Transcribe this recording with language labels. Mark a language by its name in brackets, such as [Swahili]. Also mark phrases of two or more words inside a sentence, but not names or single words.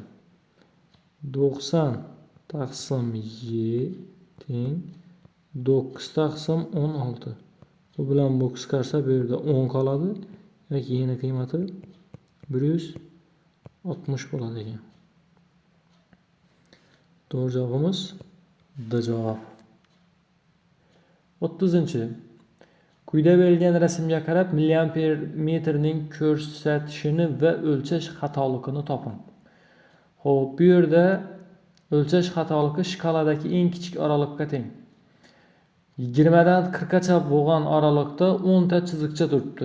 [Uzbek] 90 taqsim Y teng 9 taqsim 16. Bu bilan bu qisqarsa bu yerda 10 qoladi. Yoki y ning qiymati 160 bo'ladi ekan. [Turkish] Doğru cevabımız D cevap. [Uzbek] 30-chi. Quyida berilgan rasmga qarab milliamper metrning ko'rsatishini va o'lchash xatoligini toping. Xo'p, bu yerda o'lchash xatoligi shkaladagi eng kichik oralikka teng. 20 dan 40 gacha bo'lgan oralikda 10 ta chiziqcha turibdi.